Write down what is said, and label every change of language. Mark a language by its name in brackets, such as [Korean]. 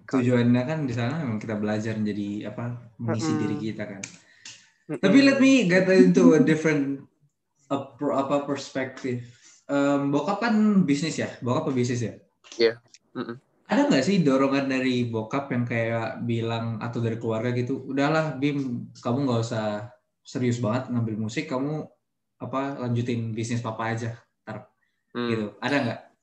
[Indonesian] tujuannya kan di sana memang kita belajar menjadi mengisi diri kita kan. Tapi [English] let me get into a different perspective. [Indonesian] Bokap kan bisnis ya, bokap pebisnis ya. Iya. Ada nggak sih dorongan dari bokap yang kayak bilang, atau dari keluarga gitu, udahlah Bim, kamu nggak usah serius banget ngambil musik, kamu lanjutin bisnis papa aja, gitu. Ada nggak?